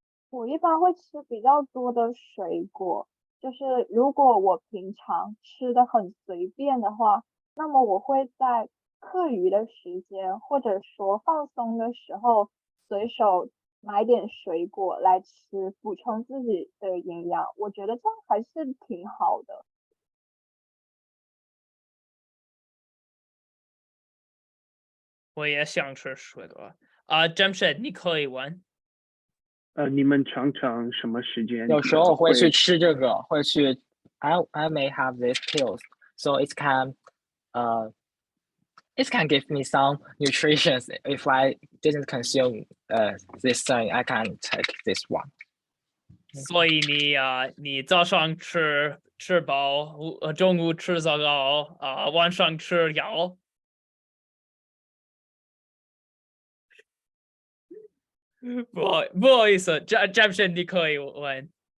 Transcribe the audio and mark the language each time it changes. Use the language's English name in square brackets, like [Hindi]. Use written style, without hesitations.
[Chinese] 我一般会吃比较多的水果，就是如果我平常吃的很随便的话，那么我会在课余的时间或者说放松的时候，随手买点水果来吃，补充自己的营养。我觉得这样还是挺好的。我也想吃水果Jamshed，你可以问。你们常常什么时间？有时候我会去吃这个，会去 [English] I may have these pills, so it can give me some nutrition. If I didn't consume this thing, I can take this one. [Chinese] 所以你早上吃饱，中午吃糟糕晚上吃药。不好意思，Jamshed，你可以问。